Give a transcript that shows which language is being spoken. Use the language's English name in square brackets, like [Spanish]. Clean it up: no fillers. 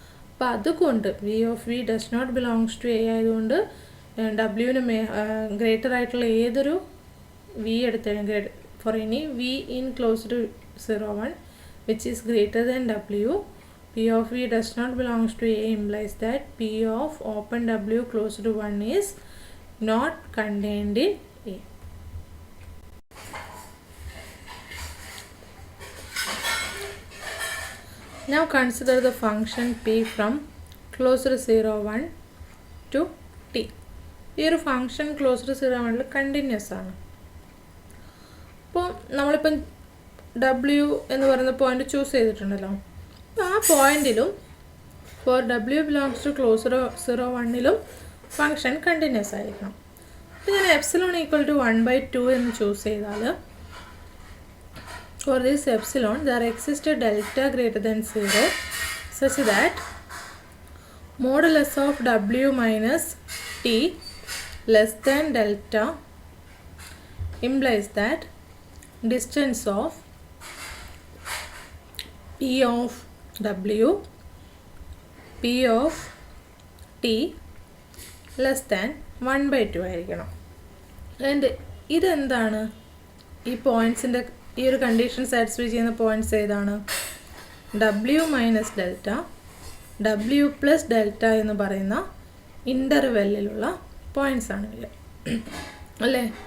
[Malayalam] അപ്പോൾ അതുകൊണ്ട് [English] V of V does not belongs to A [Malayalam] ആയതുകൊണ്ട് ഡബ്ല്യുവിന് ഗ്രേറ്റർ ആയിട്ടുള്ള ഏതൊരു V എടുത്തു കഴിഞ്ഞാൽ [English] for any V in closed 0, 1 which is greater than W, P of V does not belongs to A implies that P of open W closed 1 is not contained in A. Now consider the function P from closed 0, 1 to T. [Malayalam] ഈ ഒരു function closed 0, 1 continuous ആണ്. അപ്പോൾ നമ്മളിപ്പം W എന്ന് പറയുന്ന point choose ചെയ്തിട്ടുണ്ടല്ലോ. അപ്പോൾ ആ പോയിന്റിലും four W belongs to closed 0, 1ലും function continuous ആയിരിക്കണം. അപ്പോൾ ഞാൻ എപ്സിലോൺ ഈക്വൽ ടു 1/2 എന്ന് ചൂസ് ചെയ്താൽ [English] for this epsilon there exists a delta greater than 0 such that modulus of W minus T less than delta implies that distance of P of W, P of T less than 1/2 [Malayalam] ആയിരിക്കണം. And ഇതെന്താണ്? ഈ പോയിൻറ്റ്സിൻ്റെ ഈ ഒരു condition satisfy ചെയ്യുന്ന points ഏതാണ്? W minus delta, W plus delta എന്ന് പറയുന്ന ഇൻ്റർവെല്ലിലുള്ള points ആണ് ഇവർ, അല്ലേ?